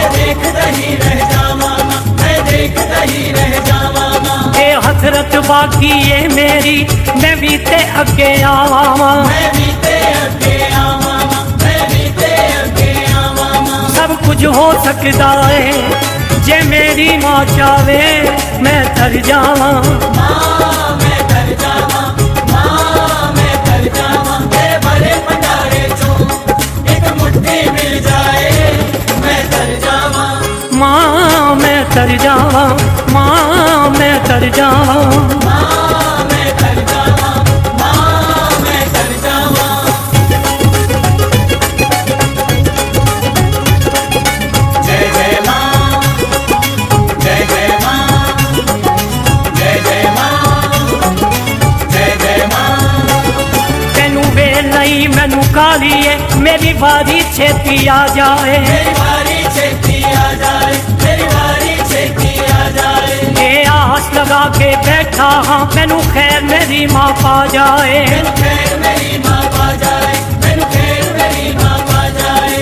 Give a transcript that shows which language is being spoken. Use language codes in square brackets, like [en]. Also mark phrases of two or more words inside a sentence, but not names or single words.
[hi] ये हसरत बाकी है मेरी [pa] ਮੈਂ ਭੀ ਤੇ ਅੱਗੇ ਆਵਾਂ ਮਾਂ। [hi] सब कुछ हो सकता है [pa] ਜੇ ਮੇਰੀ ਮਾਂ ਚਾਹਵੇ ਮੈਂ ਤਰ ਜਾਵਾਂ। ਮਾਂ ਮੈਂ ਤਰ ਜਾਵਾਂ, ਮਾਂ ਮੈਂ ਤਰ ਜਾਵਾਂ। ਜੈ ਜੈ ਮਾਂ, ਜੈ ਜੈ ਮਾਂ, ਜੈ ਜੈ ਮਾਂ, ਜੈ ਜੈ ਮਾਂ। ਤੈਨੂੰ ਵੇਲ ਨਹੀਂ ਮੈਨੂੰ ਕਾਹਲੀ ਹੈ ਮੇਰੀ ਬਾਰੀ ਛੇਤੀ ਆ ਜਾਏ। ਮੇਰੀ ਬਾਰੀ ਛੇਤੀ ਆ ਜਾਏ, ਮੇਰੀ ਬਾਰੀ ਛੇਤੀ ਆ ਜਾਏ। ਇਹ ਆਸ ਲਗਾ ਕੇ ਬੈਠਾ ਹਾਂ ਮੈਨੂੰ ਖ਼ੈਰ ਮੇਰੀ ਮਾਂ ਪਾ ਜਾਏ। ਮੈਨੂੰ ਖ਼ੈਰ ਮੇਰੀ ਮਾਂ ਪਾ ਜਾਏ, ਮੈਨੂੰ ਖ਼ੈਰ ਮੇਰੀ ਮਾਂ ਪਾ ਜਾਏ।